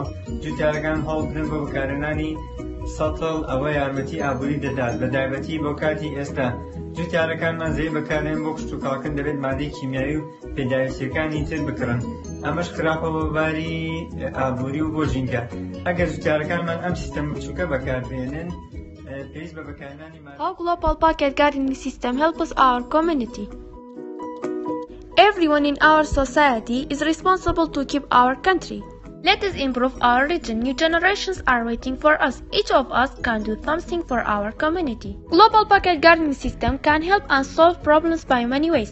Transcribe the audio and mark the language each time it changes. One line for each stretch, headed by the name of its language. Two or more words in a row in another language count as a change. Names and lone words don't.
Central Kurdish: جوتیارەکان هەوڵ بدەن بۆ بەکارهێنانی سەتڵ ئەوە یارمەتی ئابووری دەدات بە تایبەتی بۆ کاتی ئێستا. جوتیارەکانمان زەوی بەکارهێن بۆ کشتوکاڵکردن دەبێت مادەی کیمیایی و پێداویستیەکانی تر بکڕن. ئەمەش خراپە بۆ باری ئابووری و بۆ ژینگە. ئەگەر جوتیارەکانمان ئەم سیستەم بچووکە بەکاربێنن پێویست بە بەکارهێنانی
English: How Global Pocket Gardening System helps our community. Everyone in our society is responsible to keep our country. Let us improve our region. New generations are waiting for us. Each of us can do something for our community. Global Pocket Gardening System can help us solve problems by many ways.